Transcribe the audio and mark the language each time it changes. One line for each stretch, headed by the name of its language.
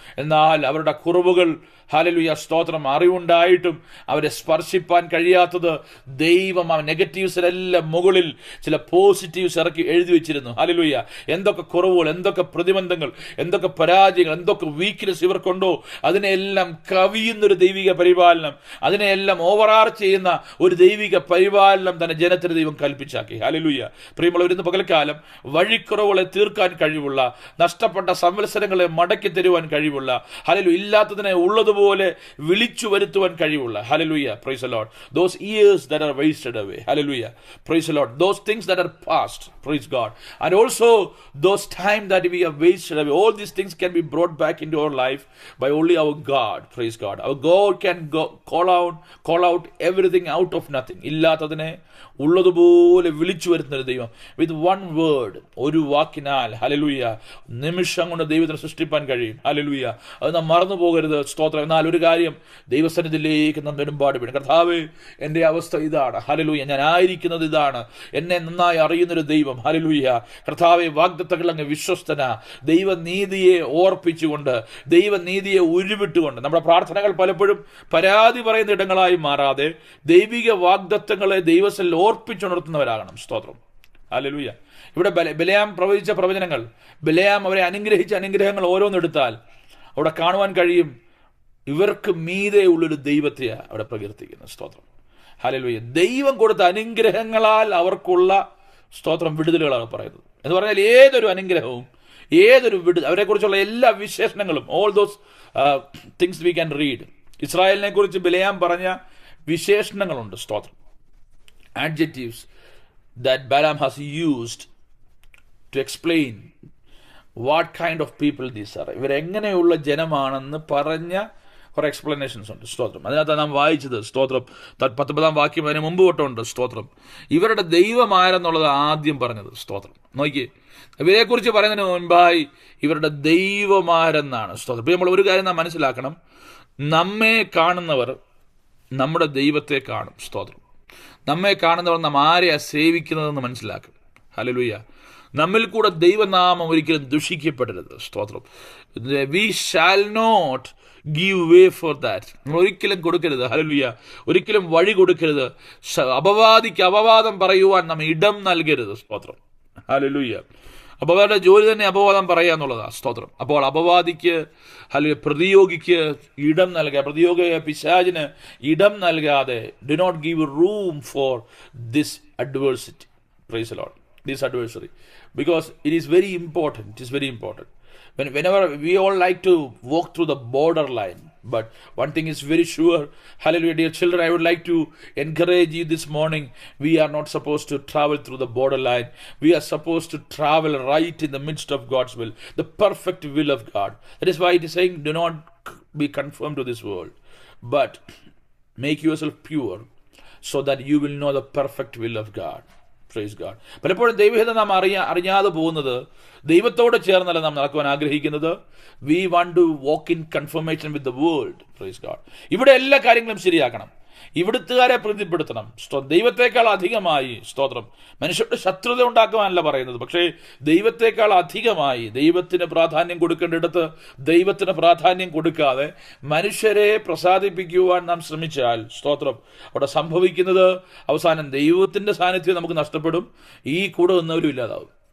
Malayalam: എന്നാൽ അവരുടെ കുറവുകൾ, ഹല്ലേലൂയ സ്തോത്രം, അറിവുണ്ടായിട്ടും അവരെ സ്പർശിപ്പാൻ കഴിയാത്തത് ദൈവം ആ നെഗറ്റീവ്സിനെല്ലാം മുകളിൽ ചില പോസിറ്റീവ്സ് ഇറക്കി എഴുതി വെച്ചിരുന്നു. ഹല്ലേലൂയ. എന്തൊക്കെ കുറവുകൾ, എന്തൊക്കെ പ്രതിബന്ധങ്ങൾ, എന്തൊക്കെ പരാജയങ്ങൾ, എന്തൊക്കെ വീക്ക്നെസ് ഇവർക്കുണ്ടോ അതിനെല്ലാം കവിയുന്നൊരു ദൈവിക പരിപാലനം, അതിനെല്ലാം ഓവറാർ ചെയ്യുന്ന ഒരു ദൈവിക പരിപാലനം തന്നെ ജനത്തിന് ദൈവം കൽപ്പിച്ചാക്കി. ഹല്ലേലൂയ. പ്രിയമുള്ളവർ, ഇന്ന് പകൽക്കാലം വഴിക്കുറവുകളെ തീർക്കാൻ കഴിവുള്ള, നഷ്ടപ്പെട്ട സംവത്സരങ്ങളെ മടക്കി തരുവാൻ കഴിവുള്ള, ഹല്ലേലൂയ,
English: ഇല്ലാത്തതിനെ ഉള്ളതുപോലെ വിളിച്ചു വരുത്തുവാൻ കഴിവുള്ള, hallelujah, praise the Lord, those years that are wasted away, hallelujah, praise the Lord, those things that are past, praise God, and also those time that we have wasted away, all these things can be brought back into our life by only our God, praise God. Our God can call out everything out of nothing.
Malayalam: ഇല്ലാത്തതിനെ ഉള്ളതുപോലെ വിളിച്ചു വരുന്ന ഒരു ദൈവം.
English: with one word,
Malayalam: ഒരു വാക്കിനാൽ, hallelujah, നിമിഷം കൊണ്ട് ദൈവത്തിന് സൃഷ്ടിപ്പാൻ കഴിയും. ഹല്ലേലൂയ. അത് നാം മറന്നു പോകരുത്. സ്തോത്രം. എന്നാൽ ഒരു കാര്യം, ദൈവസന്നിധിയിലേക്ക് നാം നെടുമ്പാടുപെടും. കർത്താവേ, എൻ്റെ അവസ്ഥ ഇതാണ്, ഹല്ലേലൂയ, ഞാൻ ആയിരിക്കുന്നത് ഇതാണ്, എന്നെ നന്നായി അറിയുന്നൊരു ദൈവം, ഹല്ലേലൂയ. കർത്താവേ, വാഗ്ദത്തങ്ങൾ അങ്ങ് വിശ്വസ്തന, ദൈവനീതിയെ ഓർപ്പിച്ചുകൊണ്ട്, ദൈവനീതിയെ ഉരുവിട്ടുകൊണ്ട്, നമ്മുടെ പ്രാർത്ഥനകൾ പലപ്പോഴും പരാതി പറയുന്ന ഇടങ്ങളായി മാറാതെ ദൈവിക വാഗ്ദത്തങ്ങളെ ദൈവത്തിൽ ഓർപ്പിച്ചുണർത്തുന്നവരാകണം. സ്തോത്രം. ഹല്ലേലൂയ. ഇവിടെ ബിലെയാം പ്രവചിച്ച പ്രവചനങ്ങൾ, ബിലെയാം അവരെ അനുഗ്രഹിച്ച അനുഗ്രഹങ്ങൾ ഓരോന്നെടുത്താൽ അവിടെ കാണുവാൻ കഴിയും, ഇവർക്ക് മീതെ ഉള്ളൊരു ദൈവത്തെയാണ് അവിടെ പ്രകീർത്തിക്കുന്നത്. സ്തോത്രം. ഹല്ലേലൂയ. ദൈവം കൊടുത്ത അനുഗ്രഹങ്ങളാൽ അവർക്കുള്ള, സ്തോത്രം, വിടുതലുകളാണ് പറയുന്നത്. എന്ന് പറഞ്ഞാൽ ഏതൊരു അനുഗ്രഹവും, ഏതൊരു അവരെക്കുറിച്ചുള്ള എല്ലാ വിശേഷണങ്ങളും,
English: All those things we can read.
Malayalam: ഇസ്രായേലിനെ കുറിച്ച് ബിലെയാം പറഞ്ഞ വിശേഷണങ്ങളുണ്ട്. സ്തോത്രം.
English: adjectives that Balaam has used to explain what kind of people these are.
Malayalam: ഇവരെങ്ങനെയുള്ള ജനമാണെന്ന് പറഞ്ഞ കുറെ എക്സ്പ്ലനേഷൻസ് ഉണ്ട്. സ്തോത്രം. അതിനകത്ത് നാം വായിച്ചത്, സ്തോത്രം, 19 വാക്യം അതിന് മുമ്പ് തൊട്ടുണ്ട്. സ്തോത്രം. ഇവരുടെ ദൈവമാരെന്നുള്ളത് ആദ്യം പറഞ്ഞത്. സ്തോത്രം. നോക്കിയേ, ഇവരെക്കുറിച്ച് പറയുന്നതിന് മുൻപായി ഇവരുടെ ദൈവമാരെന്നാണ്. സ്തോത്രം. നമ്മൾ ഒരു കാര്യം നാം മനസ്സിലാക്കണം, നമ്മെ കാണുന്നവർ നമ്മുടെ ദൈവത്തെ കാണും. സ്തോത്രം. നമ്മെ കാണുന്നവർ നാം ആരെയാ സേവിക്കുന്നതെന്ന് മനസ്സിലാക്കും. ഹല്ലേലൂയ. നമ്മിൽ കൂടെ ദൈവനാമം ഒരിക്കലും ദുഷിക്കപ്പെടരുത്.
English: സ്തോത്രം. We shall not give way for that.
Malayalam: നമ്മൾ ഒരിക്കലും കൊടുക്കരുത്. ഹല്ലേലൂയ. ഒരിക്കലും വഴി കൊടുക്കരുത്. അപവാദിക്ക് അപവാദം പറയുവാൻ നാം ഇടം നൽകരുത്. സ്തോത്രം. ഹല്ലേലൂയ. അപ്പോൾ അവരുടെ ജോലി തന്നെ അപവാദം പറയുക എന്നുള്ളതാണ്. സ്തോത്രം. അപ്പോൾ അപവാദിക്ക്, അല്ലെങ്കിൽ പ്രതിയോഗിക്ക് ഇടം നൽകുക, പ്രതിയോഗിക പിശാചിന് ഇടം നൽകാതെ,
English: Do not give room for this adversity. Praise the Lord. This adversary, because it is very important. It is very important. Whenever we all like to walk through the borderline, but one thing is very sure, hallelujah, dear children, I would like to encourage you this morning. We are not supposed to travel through the borderline. We are supposed to travel right in the midst of God's will, the perfect will of God. That is why it is saying, do not be conformed to this world, but make yourself pure, so that you will know the perfect will of God. Praise God.
Malayalam: പലപ്പോഴും ദൈവഹിതം നാം അറിയാതെ പോകുന്നത്, ദൈവത്തോട് ചേർന്നല്ല നാം നടക്കുവാൻ ആഗ്രഹിക്കുന്നത്.
English: We want to walk in confirmation with the world. Praise God.
Malayalam: ഇവിടെ എല്ലാ കാര്യങ്ങളും ശരിയാക്കണം, ഇവിടുത്തുകാരെ പ്രീതിപ്പെടുത്തണം. ദൈവത്തെക്കാൾ അധികമായി, സ്തോത്രം, മനുഷ്യരുടെ ശത്രുത ഉണ്ടാക്കുവാനല്ല പറയുന്നത്, പക്ഷേ ദൈവത്തെക്കാൾ അധികമായി ദൈവത്തിന് പ്രാധാന്യം കൊടുക്കേണ്ടിടത്ത് ദൈവത്തിന് പ്രാധാന്യം കൊടുക്കാതെ മനുഷ്യരെ പ്രസാദിപ്പിക്കുവാൻ നാം ശ്രമിച്ചാൽ, സ്തോത്രം, അവിടെ സംഭവിക്കുന്നത് അവസാനം ദൈവത്തിൻ്റെ സാന്നിധ്യം നമുക്ക് നഷ്ടപ്പെടും, ഈ കൂടെ നിന്നവരും ഇല്ലാതാവും.